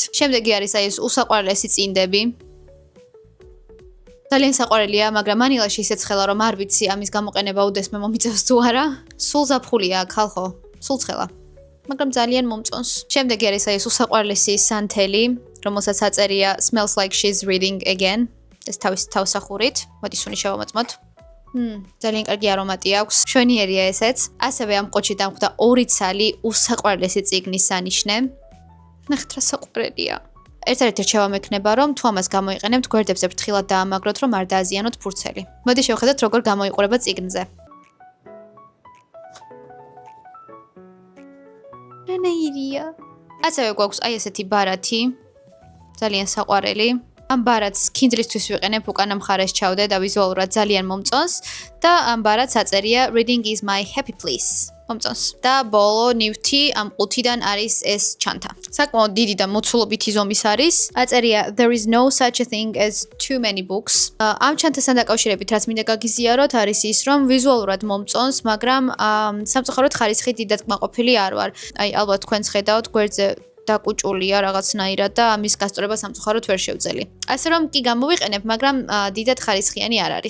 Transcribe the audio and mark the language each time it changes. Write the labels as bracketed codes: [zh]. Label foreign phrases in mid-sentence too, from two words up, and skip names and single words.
[ka] შემდეგი არის ეს უსაყვარლესი წინდები. ძალიან საყვარელია, მაგრამ მანილაში ისეც ხელა რომ არ ვიცი ამის გამოყენება უდესმე მომიწევს თუ არა. სულ ზაფხულია ხალხო, სულ ცხელა. მაგრამ ძალიან მომწონს. შემდეგი არის ეს უსაყვარლესი სანთელი, რომელსაც აწერია [en] Smells like she's reading again. [ka] ეს თავის თავსახურით. მოდი სუნი შევამოწმოთ. ძალიან კარგი არომატი აქვს. მშვენიერია ესეც. ასევე ამ ყუთში დამხვდა 2 ცალი უსაყვარლესი წიგნის სანიშნე. ნახეთ რა საყვარელია. ერთ-ერთი რჩევა მექნება, რომ თუ ამას გამოიყენებთ, გვერდებზე ფრთხილად დაამაგროთ, რომ არ დააზიანოთ ფურცელი. მოდი შევხედოთ, როგორ გამოიყურება წიგნზე. რანაირია. ასევე გვაქვს აი ესეთი ბარათი. ძალიან საყვარელი. ამ ბარათს Kindle-ისთვის ვიყენებ, უკანა მხარეს ჩავდე და ვიზუალურად ძალიან მომწონს და ამ ბარათს აწერია [en] Reading is my happy place. [ka] მომწონს. და ბოლო ნივთი ამ ყუთიდან არის ეს ჩანთა. საკმაოდ დიდი და მოცულობითი ზომის არის. [en] აწერია There is no such a thing as too many books. [ka] ამ ჩანთასთან დაკავშირებით რაც მინდა გაგიზიაროთ არის ის, რომ ვიზუალურად მომწონს, მაგრამ სამწუხაროდ ხარისხი დიდად კმაყოფილი არ ვარ. აი ალბათ თქვენს ხედავთ გვერდზე დაკუჭულია რაღაცნაირად და ამის გასწორება სამწუხაროდ ვერ შევძელი. ასე რომ კი გამოვიყენებ, მაგრამ დიდად ხარისხიანი არ არის.